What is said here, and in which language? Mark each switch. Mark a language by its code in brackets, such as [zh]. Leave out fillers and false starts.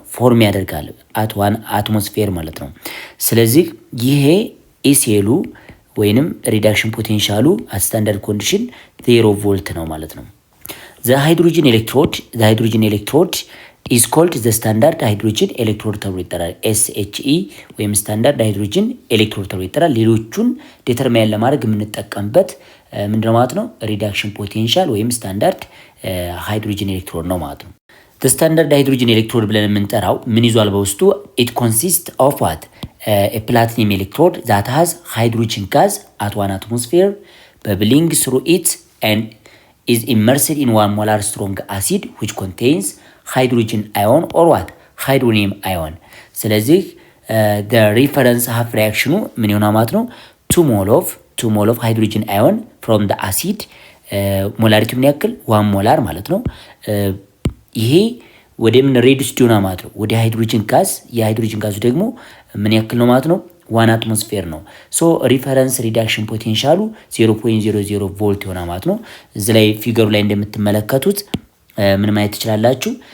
[am] ፎርም ያደርጋል አት 1 አትሞስፌር ማለት ነው። ስለዚህ ይሄ ኢሴሉ ወይንም ሪዳክሽን ፖቴንሻሉ አት ስታንዳርድ ኮንዲሽን 0 ቮልት ነው ማለት ነው። [en] the hydrogen electrode is called the standard hydrogen electrode [am] ተብሎ ይጠራል። SHE ወይም ስታንዳርድ ሃይድሮጅን ኤሌክትሮድ ተብሎ ይጠራል። ሌሎቹን ዲተርማይን ለማድረግ የምንጠቀምበት ምንድነው ማለት ነው? ሪዳክሽን ፖቴንሻል ወይም ስታንዳርድ ሃይድሮጅን ኤሌክትሮድ ነው ማለት ነው። [en] the standard hydrogen electrode [am] ብለን የምንጠራው ምን ይዟል በውስጡ? [en] it consists of what? a platinum electrode that has hydrogen gas at 1 atmosphere bubbling through it and is immersed in 1 molar strong acid which contains hydrogen ion or what? hydronium ion። [am] ስለዚህ [en] the reference half reaction [am] ምን ይሆናል ማለት ነው? [en] 2 mol of hydrogen ion from the acid ሞላሪቲ [am] ምን ያክል? 1 ሞላር ማለት ነው። ይሄ ወደ ምን ሬዲዩስድ ይሆናል ማለት ነው? ወደ ሃይድሮጅን ጋዝ። የሃይድሮጅን ጋዙ ደግሞ ምን ያክል ነው ማለት ነው? 1 አትሞስፌር ነው። ሶ ሪፈረንስ ሪዳክሽን ፖቴንሻሉ 0.00 ቮልት ይሆናል ማለት ነው። እዚህ ላይ ፊገሩ ላይ እንደምትመለከቱት ምን ማየት ትችላላችሁ?